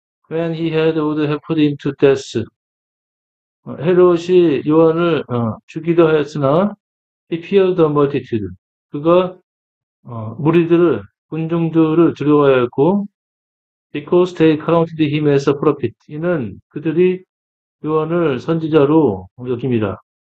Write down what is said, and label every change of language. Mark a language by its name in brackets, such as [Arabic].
[English] When he had would have put him to death. [Korean] 헤롯이 요한을 죽이려 하였으나 [English] he feared the multitude. [Korean] 그가 군중들을 두려워하였고 [English] because they counted him as a prophet. [Korean] 이는 그들이 요한을 선지자로 여깁니다.